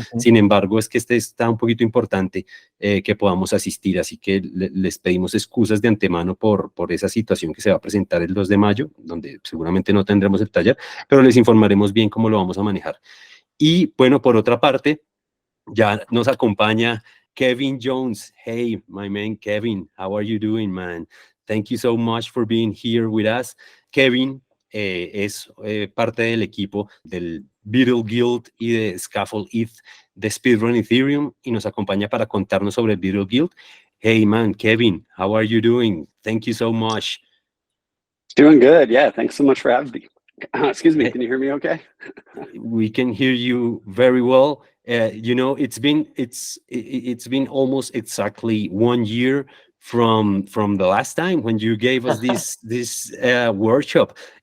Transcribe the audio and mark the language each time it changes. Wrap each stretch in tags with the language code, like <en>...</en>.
<es>Sin embargo, es que este está un poquito importante que podamos asistir, así que les pedimos excusas de antemano por esa situación que se va a presentar el 2 de mayo, donde seguramente no tendremos el taller, pero les informaremos bien cómo lo vamos a manejar. Y bueno, por otra parte, ya nos acompaña Kevin Jones.</es> <en>Hey, my man, Kevin, how are you doing, man? Thank you so much for being here with us.</en> <es>Kevin es parte del equipo del Buidl Guidl y de Scaffold-ETH de Speedrun Ethereum y nos acompaña para contarnos sobre el Buidl Guidl.</es> <en>Hey, man, Kevin, how are you doing? Thank you so much. Doing good. Yeah. Thanks so much for having me. Excuse me. Can you hear me okay? We can hear you very well. You know, it's been almost exactly 1 year from the last time when you gave us this workshop.</en>